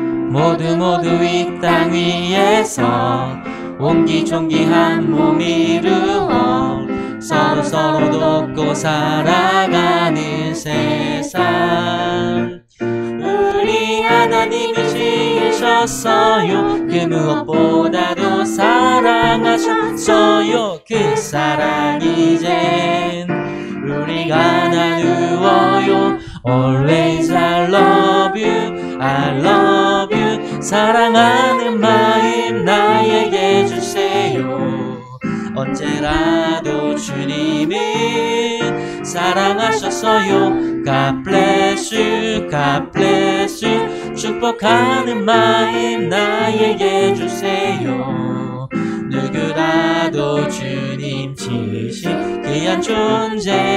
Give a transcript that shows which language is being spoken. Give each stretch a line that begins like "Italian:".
Korean: 모두 이 땅 위에서 옹기종기 한 몸 이루어 서로 돕고 살아가는 세상. 우리 하나님이 지으셨어요. 그 무엇보다도 사랑하셨어요. 그 사랑 이젠 우리가 나누어요.
English: Always I love you, I love you.
Korean: 사랑하는 마음 나에게 주세요. 언제라도 주님은 사랑하셨어요.
English: God bless you, God bless you.
Korean: 축복하는 마음 나에게 주세요. 누구라도 주님 지으신 귀한 존재니까요.